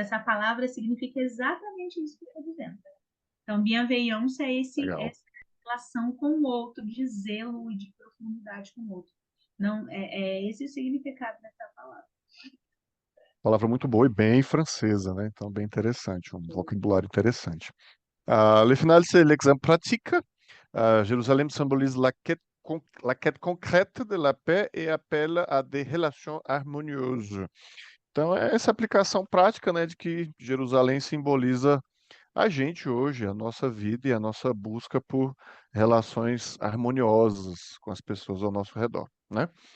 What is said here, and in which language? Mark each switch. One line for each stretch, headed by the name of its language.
Portuguese: Essa palavra significa exatamente isso que eu estou dizendo. Então, bienveillance é Legal. essa relação com o outro, de zelo e de profundidade com o outro. Não, é esse o significado dessa palavra. Palavra muito boa e bem francesa, né? Então, bem interessante, um vocabulário interessante.
French: Le final, c'est l'exemple pratique. Jérusalem symbolise la quête concrète de la paix et appelle à des relations harmonieuses.
Portuguese: Então, é essa aplicação prática, né, de que Jerusalém simboliza a gente hoje, a nossa vida e a nossa busca por relações harmoniosas com as pessoas ao nosso redor, né?